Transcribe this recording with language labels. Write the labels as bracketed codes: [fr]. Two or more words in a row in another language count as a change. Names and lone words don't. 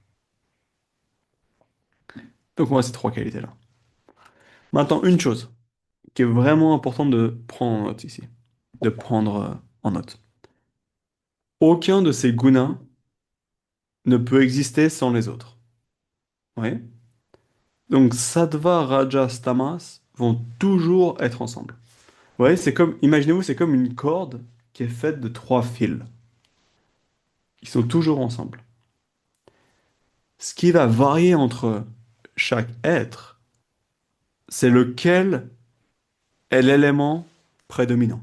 [fr] Donc on a ces trois qualités-là. Maintenant, une chose qui est vraiment importante de prendre en note ici, de prendre en note. Aucun de ces gunas ne peut exister sans les autres. Oui. Donc sattva, rajas, tamas vont toujours être ensemble. Ouais, c'est comme, imaginez-vous, c'est comme une corde qui est faite de trois fils. Ils sont toujours ensemble. Ce qui va varier entre chaque être, c'est lequel est l'élément prédominant.